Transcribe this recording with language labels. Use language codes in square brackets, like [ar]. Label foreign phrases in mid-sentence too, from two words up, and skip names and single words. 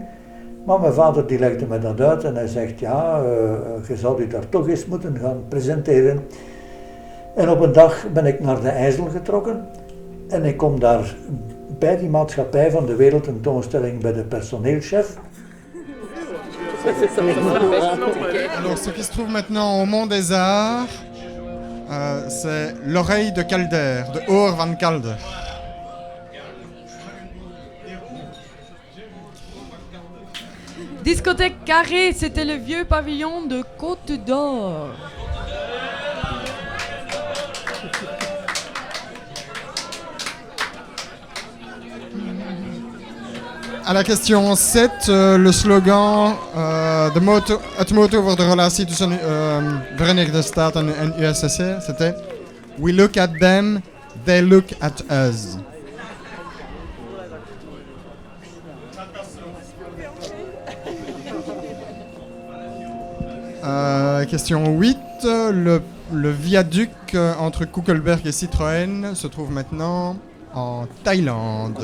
[nl] Maar mijn vader die legde me dat uit en hij zegt, ja, je zou je daar toch eens moeten gaan presenteren. En op een dag ben ik naar de IJssel getrokken en ik kom daar bij die maatschappij van de wereldtentoonstelling bij de personeelschef. [fr] Alors ce qui se trouve maintenant au Mont des Arts, c'est l'oreille de Calder, de Oor van Calder. Discothèque Carré, c'était le vieux pavillon de Côte d'Or. À la question 7, le slogan, [nl] het motto voor de relatie tussen Verenigde Staten en USSR, [en] c'était We look at them, they look at us. [fr] Question 8, le viaduc entre Koekelberg et Citroën se trouve maintenant en Thaïlande.